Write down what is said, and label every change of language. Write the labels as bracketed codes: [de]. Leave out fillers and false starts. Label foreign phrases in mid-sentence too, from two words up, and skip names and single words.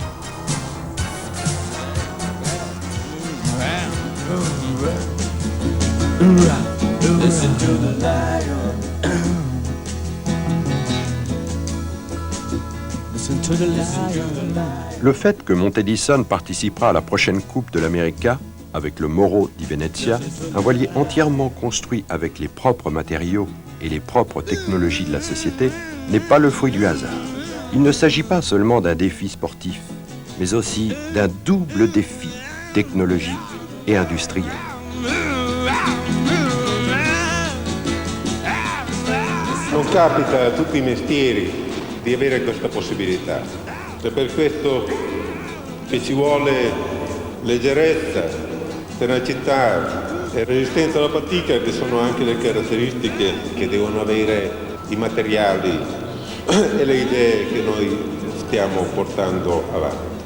[fr] Le fait que Montedison participera à la prochaine Coupe de l'America avec le Moro di Venezia, un voilier entièrement construit avec les propres matériaux et les propres technologies de la société, n'est pas le fruit du hasard. Il ne s'agit pas seulement d'un défi sportif, mais aussi d'un double défi technologique et industriel. [it] Non capita a tutti i mestieri di avere questa possibilità. È per questo che ci vuole leggerezza, tenacità e resistenza alla fatica, che sono anche le caratteristiche che devono avere i materiali e le idee che noi stiamo portando avanti.